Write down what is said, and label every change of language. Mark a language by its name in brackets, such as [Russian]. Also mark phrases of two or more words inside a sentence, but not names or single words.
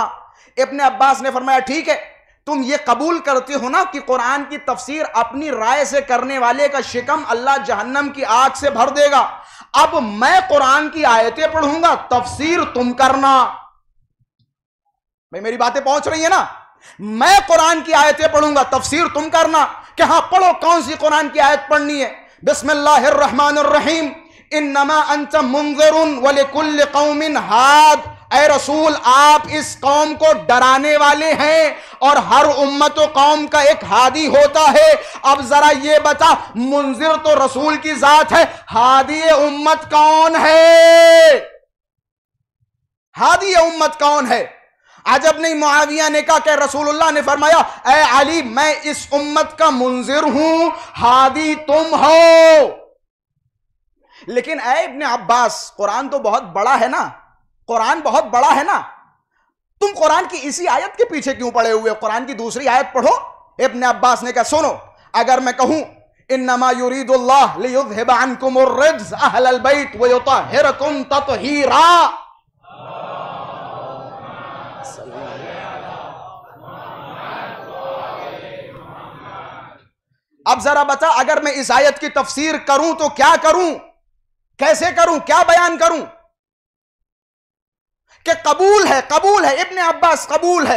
[Hindi] इब्ने अब्बास ने फरमाया, ठीक है, तुम ये कबूल करते हो ना कि कुरान की तफसीर अपनी राय से करने वाले का शिकम अल्लाह जहन्नम की आग से भर देगा। अब मैं कुरान की आयतें पढ़ूंगा, तफसीर तुम करना। भाई मेरी बातें पहुंच रही है ना? मैं कुरान की आयतें पढ़ूंगा, तफसीर तुम करना। कि हाँ, पढ़ो, कौन सी कुरान की आयत पढ़नी है? [Arabic] بسم الله الرحمن الرحيم، إنما أنت منذر ولكل قوم هاد. [Hindi] ऐ रसूल, आप इस कौम को डराने वाले हैं और हर उम्मत व कौम का एक हादी होता है। अब जरा ये बता, मुंजिर तो रसूल की जात है, हादी उम्मत कौन है? हादी उम्मत कौन है? अजब नहीं, मुआविया ने कहा कि रसूलुल्लाह ने फरमाया, ऐ अली, मैं इस उम्मत का मुंजिर हूं, हादी तुम हो। लेकिन ऐ इब्ने अब्बास, कुरान तो बहुत बड़ा है ना, कुरान बहुत बड़ा है ना, तुम कुरान की इसी आयत के पीछे क्यों पड़े हुए हो? कुरान की दूसरी आयत पढ़ो। इब्ने अब्बास ने कहा, सुनो, अगर मैं कहूं [Arabic] إنما يريد الله ليذهب عنكم الرجس أهل البيت ويطهركم تطهيرا. [Hindi] अब जरा बता, अगर मैं इस आयत की तफसीर करूं तो क्या करूं, कैसे करूं, क्या बयान करूं? कि कबूल है, कबूल है, इब्ने अब्बास कबूल है।